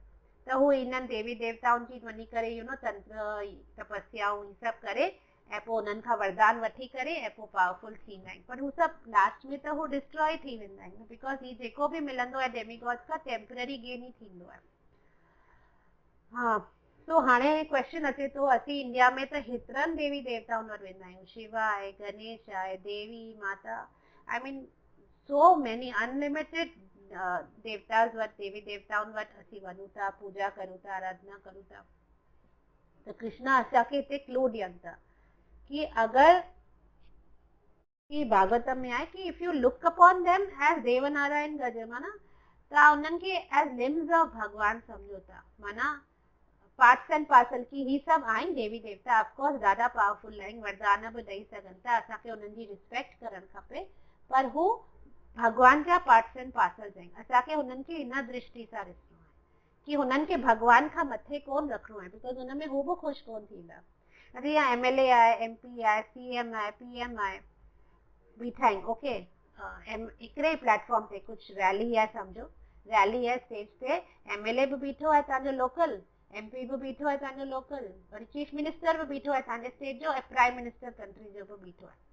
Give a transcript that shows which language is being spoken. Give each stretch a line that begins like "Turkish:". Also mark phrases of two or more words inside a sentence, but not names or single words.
Sindhi: त हू इन्हनि देवी देवताउनि जी वञी करे तंत्र तपस्याऊं ही सभु करे ऐं पोइ उन्हनि खां वरदान वठी करे ऐं पोइ पावरफुल थींदा आहिनि, पर हू सभु लास्ट में त हू डिस्ट्रॉय थी वेंदा आहिनि, बिकॉज ही जेको बि मिलंदो आहे डेमीगॉड्स खां
English: temporary gain
Sindhi: ई थींदो आहे। हाँ, सो हाणे क्वेश्चन अचे तो असीं इंडिया में त हेतिरनि देवी देवताउनि वटि वेंदा आहियूं, शिवा आहे, गणेश आहे, देवी माता,
English: I mean so many unlimited
Sindhi: देवतास वटि, देवी देवताउनि वटि असीं वञूं था, पूजा करूं था, आराधना करूं था। त कृष्णा असांखे हिते क्लू ॾियनि था कि अगरि कि भागवतम में आहे कि
English: if you look upon them as
Sindhi: देवनारायण गज, माना तव्हां उन्हनि खे
English: as limbs of
Sindhi: भगवान सम्झो था, माना
English: parts and parcel
Sindhi: की ही सभु आहिनि देवी देवता, ऑफकोर्स ॾाढा पावरफुल आहिनि, वरदान बि ॾेई सघनि था, असांखे उन्हनि जी रिस्पेक्ट करणु खपे, पर हू भगवान जा
English: parts and parcels
Sindhi: आहिनि। असांखे हुननि खे इन दृष्टि सां ॾिसणो आहे कि हुननि खे भगवान खां मथे कोन रखणो आहे, बिकॉज हुन में हू बि ख़ुशि कोन थींदा। अरे यहाँ MLA आहे, MP आहे, CM आहे, PM आहे, बीठा आहिनि, ओके, हिकिड़े प्लेटफॉर्म ते कुझु रैली आहे, सम्झो रैली आहे, स्टेज ते MLA बि बीठो आहे तव्हांजो लोकल, MP बि बीठो आहे तव्हांजो लोकल, वरी
English: chief minister
Sindhi: बि बीठो आहे तव्हांजे स्टेट जो, ऐं
English: prime minister
Sindhi: कंट्री जो बि बीठो आहे।